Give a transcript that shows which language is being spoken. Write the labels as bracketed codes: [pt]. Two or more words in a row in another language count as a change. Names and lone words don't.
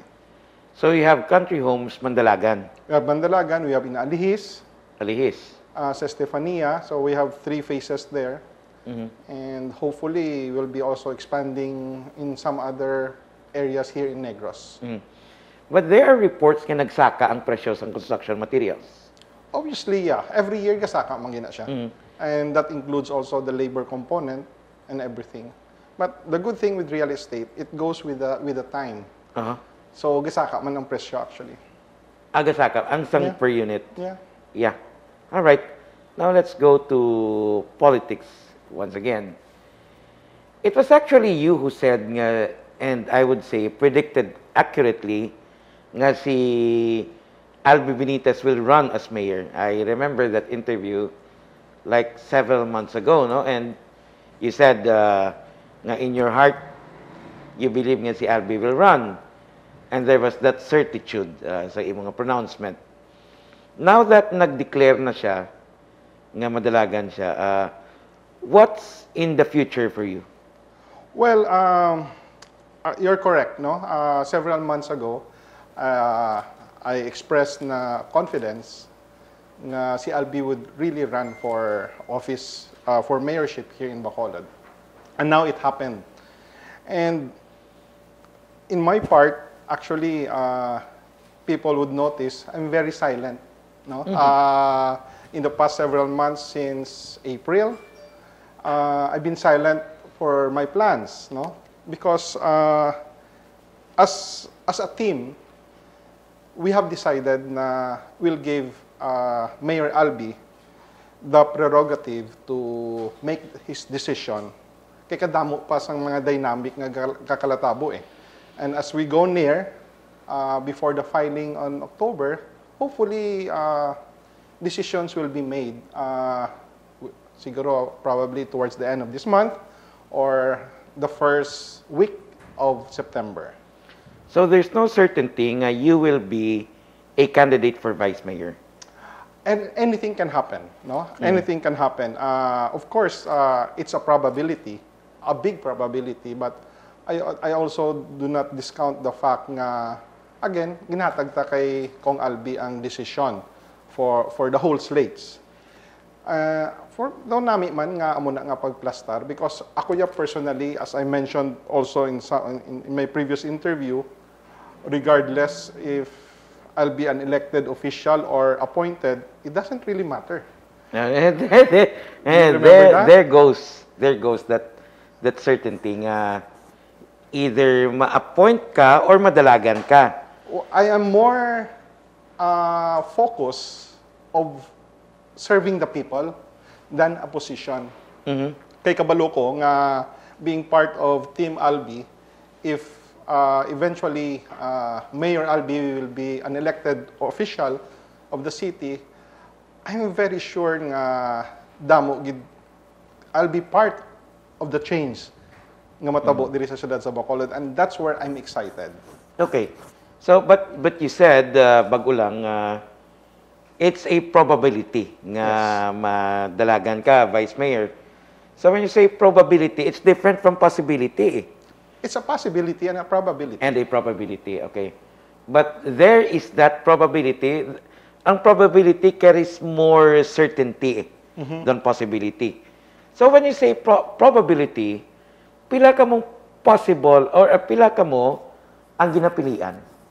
[en] So you have Country Homes Mandalagan. We have Mandalagan, we have in Alihis. Alihis. [hil] Sa Estefania, [en] so we have 3 phases there. And hopefully, we'll be also expanding in some other areas here in Negros. But there are reports [hil] na nagsaka ang presyo ng [en] construction materials. Obviously, yeah. Every year, [hil] gasaka man gina siya. [en] And that includes also the labor component and everything. But the good thing with real estate, it goes with the time. So, [hil] gasaka man ang presyo actually. Gasaka, ang sang per unit. [en] Yeah. All right. Now let's go to politics once again. It was actually you who said nga, and I would say predicted accurately, [hil] nga si [en] Albee Benitez will run as mayor. I remember that interview like several months ago, and you said nga in your heart you believe [hil] nga si [en] Albee will run, and there was that certitude [hil] sa imong [en] pronouncement. Now that [hil] nag-declare na siya nga madalagan siya, [en] what's in the future for you? Well, you're correct, several months ago, I expressed na confidence [hil] na si [en] Albee would really run for office, for mayorship here in Bacolod. And now it happened. And in my part, actually, people would notice I'm very silent. In the past several months since April, I've been silent for my plans, because as a team, we have decided na we'll give Mayor Albee the prerogative to make his decision. [hil] Kaya kadamo pa sa mga dynamic nga kakalatabo . [en] And as we go near before the filing on October, hopefully decisions will be made. Siguro probably towards the end of this month or the first week of September. So there's no certainty nga you will be a candidate for vice mayor. And anything can happen, no? Anything can happen. Of course, it's a probability, a big probability, but I also do not discount the fact nga, again, [hil] ginatagta kay Cong Albee ang [en] decision for the whole slates. For [hil] daw nami man nga amo na nga pagplastar, [en] because [hil] ako ya [en] personally, as I mentioned also in my previous interview, regardless if I'll be an elected official or appointed, it doesn't really matter. And that? there goes that certainty nga either [hil] ma-appoint ka [en] or [hil] madalagan ka. [en] I am more focused of serving the people than a position. [hil] Kay kabalo ko [en] nga being part of Team Albee, if eventually Mayor Albee will be an elected official of the city, I'm very sure [hil] nga damo gid [en] I'll be part of the change [hil] nga matabo diri sa syudad sa Bacolod, [en] and that's where I'm excited. Okay. So but you said [hil] bago lang [en] it's a probability [hil] nga madalagan ka [en] vice mayor. So when you say probability, it's different from possibility. It's a possibility and a probability. And a probability, okay. But there is that probability. Ang probability carries more certainty than possibility. So when you say probability, [hil] pila ka mong possible or pila ka mo ang ginapilian?